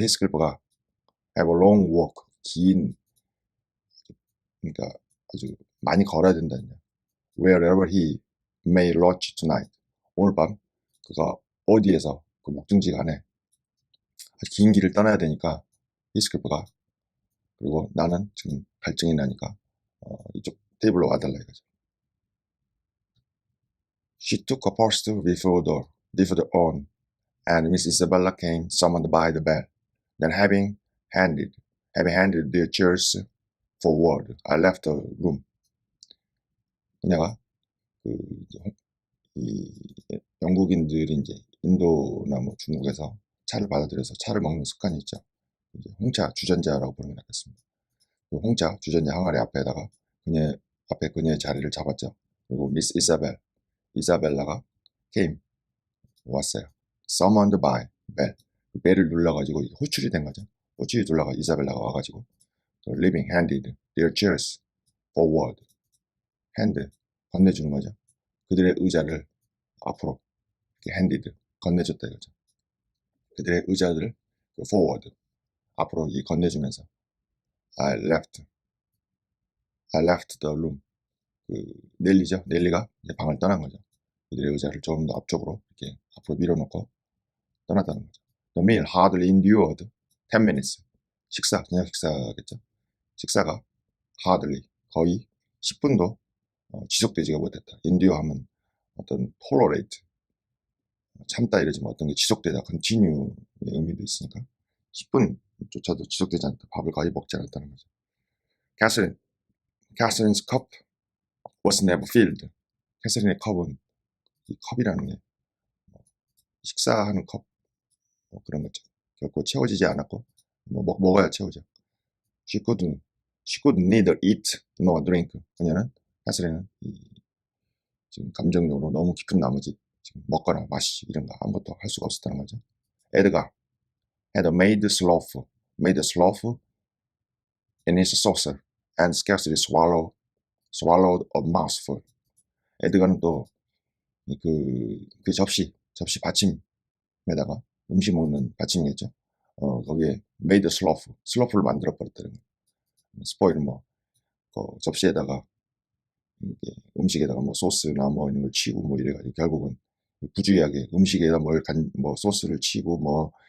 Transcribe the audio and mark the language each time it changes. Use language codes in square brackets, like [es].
[ko] Heathcliff가 [en] have a long walk, [ko] 그러니까 아주 많이 걸어야 된다는 거예요. [en] Wherever he may lodge tonight. [ko] 오늘 밤 그가 어디에서 그 목적지 간에 아주 긴 길을 떠나야 되니까 히스클리프가, 그리고 나는 지금 갈증이 나니까 이쪽 테이블로 와달라 이거죠. [en] She took a post before the urn, and Miss Isabella came, summoned by the bell. Then having handed their chairs forward, I left the room. [ko] 그녀가 이 영국인들이 이제 인도나 뭐 중국에서 차를 받아들여서 차를 먹는 습관이 있죠. 이제 홍차 주전자라고 부르는 게 낫겠습니다. 그 홍차 주전자 항아리 앞에다가 그녀의 자리를 잡았죠. 그리고 미스 이사벨라가 came, 왔어요. [en] Summoned by bell. [ko] 벨을 눌러가지고 호출이 된 거죠. 호출이 눌러가 이사벨라가 와가지고 [en] leaving handed their chairs forward. [ko] hand 건네주는 거죠. 그들의 의자를 앞으로 이렇게 handed 건네줬다 이거죠. 그들의 의자들을 forward 앞으로 이 건네주면서 [en] I left the room. [ko] 넬리가 이제 방을 떠난 거죠. 그들의 의자를 조금 더 앞쪽으로 이렇게 앞으로 밀어놓고 떠났다는 거죠. [en] The meal hardly endured 10 minutes. [ko] 저녁 식사겠죠. 식사가 hardly 거의 10분도 지속되지가 못했다. endure 하면 어떤 tolerate, 참다 이러지 뭐 어떤 게 지속되다, continue의 의미도 있으니까 10분조차도 지속되지 않다. 밥을 거의 먹지 않았다는 거죠. [en] Catherine's cup was never filled. [ko] 캐서린의 컵은, 이 컵이라는 게 식사하는 컵 그런 거죠. 결코 채워지지 않았고 먹어야 채우죠. [en] She could neither eat nor drink. [ko] 그녀는 캐서린은 지금 감정적으로 너무 깊은 나머지 지금 먹거나 마시지 이런 거 아무것도 할 수가 없었다는 거죠. [en] Edgar had made sloth in his saucer and scarcely swallowed a mouthful. [ko] 에드가는 또 그 접시 받침에다가 음식 먹는 받침이겠죠. 거기에 [en] made sloth [ko] 를 만들어 버렸다는 거예요. 스포일 그 접시에다가 음식에다가 소스나 이런 걸 치고 이래가지고 결국은 부주의하게 음식에다 소스를 치고